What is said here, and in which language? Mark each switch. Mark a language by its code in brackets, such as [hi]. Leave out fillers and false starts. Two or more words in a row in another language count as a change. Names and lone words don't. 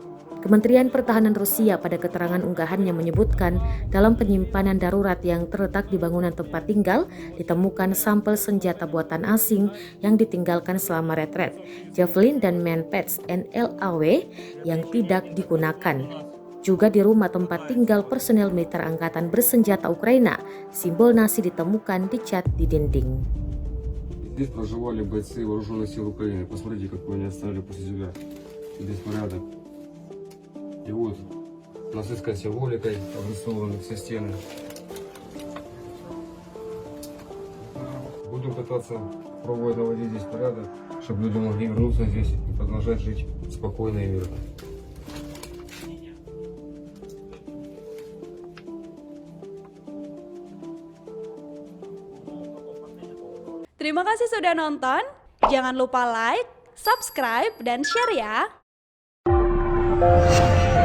[id] Kementerian Pertahanan Rusia pada keterangan unggahannya menyebutkan dalam penyimpanan darurat yang terletak di bangunan tempat tinggal ditemukan sampel senjata buatan asing yang ditinggalkan selama retret, Javelin dan Manpads NLAW yang tidak digunakan. Juga di rumah tempat tinggal personel militer angkatan bersenjata Ukraina, simbol nasi ditemukan dicat di dinding. [ru] Здесь проживали бойцы вооруженных сил Украины. Посмотрите, какой они оставили после себя. Здесь порядок. И вот нацистской символикой обрисованы все стены. Будем пытаться пробовать наводить здесь порядок, чтобы люди могли вернуться здесь и продолжать жить спокойно и мирно. [id] Terima kasih sudah nonton. Jangan lupa like, subscribe, dan share ya.